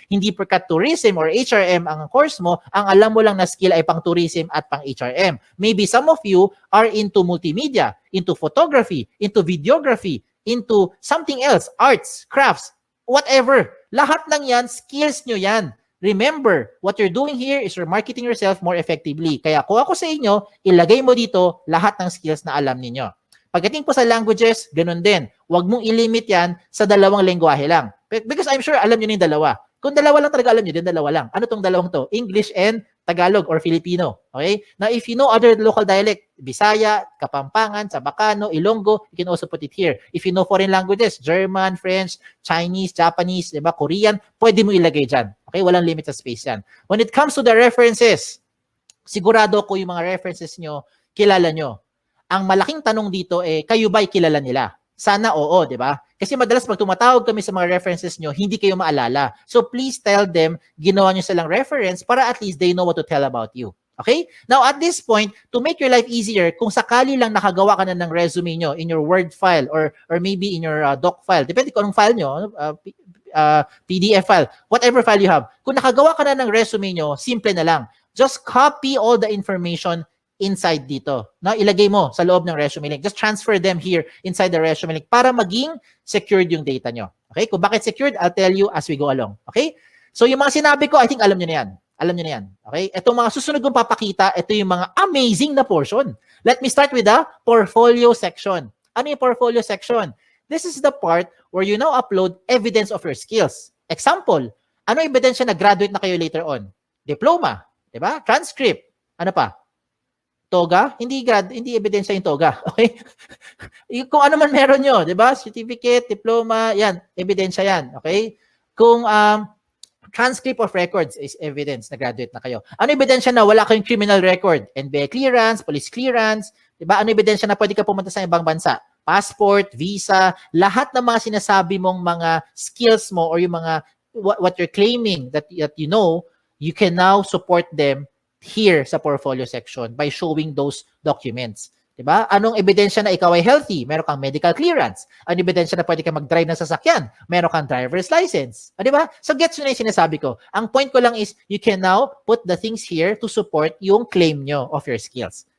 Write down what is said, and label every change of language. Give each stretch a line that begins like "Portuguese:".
Filipino: Hindi porkat tourism or HRM ang course mo, ang alam mo lang na skill ay pang tourism at pang HRM.
English: Maybe some of you are into multimedia, into photography, into videography, into something else, arts, crafts, whatever.
Filipino: Lahat ng yan, skills nyo yan.
English: Remember, what you're doing here is you're marketing yourself more effectively.
Filipino: Kaya kung ako sa inyo, ilagay mo dito lahat ng skills na alam ninyo. Pagdating po sa languages, ganun din. Huwag mong ilimit yan sa dalawang lengguwahe lang.
English: Because I'm sure
Filipino: alam nyo na yung dalawa. Kung dalawa lang talaga alam nyo, din dalawa lang. Ano tong dalawang to?
English: English and Tagalog or Filipino. Okay? Now, if you know other local dialect, Bisaya, Kapampangan, Sabacano, Ilonggo, you can also put it here. If you know foreign languages, German, French, Chinese, Japanese, diba, Korean,
Filipino: pwede mo ilagay dyan.
English: Okay?
Filipino: Walang limit sa space yan.
English: When it comes to the references,
Filipino: sigurado ko yung mga references nyo, kilala nyo. Ang malaking tanong dito kayo ba'y kilala nila? Sana oo, di ba? Kasi madalas pag tumatawag kami sa mga references nyo, hindi kayo maalala.
English: So please tell them,
Filipino: ginawa nyo silang reference para
English: at least they know what to tell about you. Okay? Now at this point, to make your life easier,
Filipino: kung sakali lang nakagawa ka na ng resume nyo
English: in your Word file or maybe in your doc file,
Filipino: depende kung anong file nyo,
English: PDF file, whatever file you have.
Filipino: Kung nakagawa ka na ng resume nyo, simple na lang.
English: Just copy all the information inside
Filipino: dito. No, ilagay mo sa loob ng resume link.
English: Just transfer them here inside the resume link
Filipino: para maging secured yung data nyo.
English: Okay?
Filipino: Kung bakit secured,
English: I'll tell you as we go along.
Filipino: Okay? So yung mga sinabi ko, I think alam nyo na yan. Alam nyo na yan. Okay? Itong mga susunod kong papakita, ito yung mga amazing na portion.
English: Let me start with the portfolio section.
Filipino: Ano yung
English: portfolio section? This is the part where you now upload evidence of your skills.
Filipino: Example, ano ebidensya na graduate na kayo later on? Diploma, di ba? Transcript. Ano pa? Toga, hindi ebidensya yung toga. Okay? Kung ano man meron nyo, di ba? Certificate, diploma, yan, ebidensya yan. Okay? Kung transcript of records is evidence na graduate na kayo. Ano ebidensya na wala kayong criminal record? NBA clearance, police clearance, di ba? Ano ebidensya na pwede ka pumunta sa ibang bansa?
English: Passport, visa,
Filipino: lahat ng mga sinasabi mong mga skills mo or yung mga
English: what you're claiming that you know, you can now support them here sa portfolio section by showing those documents. Diba?
Filipino: Anong ebidensya na ikaw ay healthy? Meron kang medical clearance. Anong ebidensya na pwede kang mag-drive ng sasakyan? Meron kang driver's license. Diba? So gets nyo na yung sinasabi ko. Ang point ko lang
English: is you can now put the things here to support
Filipino: yung claim nyo
English: of your skills.